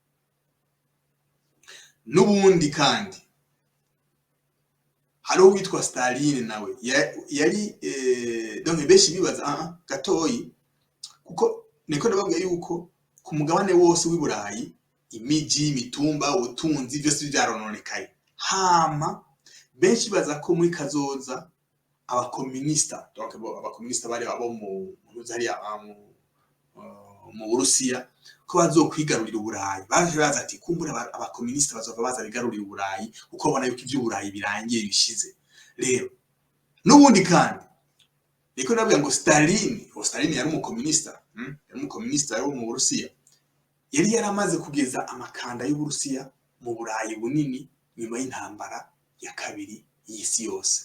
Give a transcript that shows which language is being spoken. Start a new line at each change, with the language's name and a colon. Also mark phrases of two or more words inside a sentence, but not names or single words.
Rundi: Nubundi kandi hariho witwa Stalin nawe yari donc benshi bibaza gatoyi kuko niko ndababwiye yuko ku mugabane wose w'Uburayi imiji imitumba ubutunzi byose byarononekaye. Hama benshi baza ko muri kazoza abakomunista donc abakomunista bari abo mu Burusiya ko bazokwigarurira Uburayi. Baje baza ati kumbura abakomunista bazova baza bigarurira Uburayi uko babona yuko iby'Uburayi birangiye bishize. Rero nubundi kandi niko nabwiye ngo Stalin yari umukomunista yari mu Burusiya, yari yaramaze kugeza amakanda y'Uburusiya mu Burayi bunini nyuma y'intambara ya kabiri y'isi yose.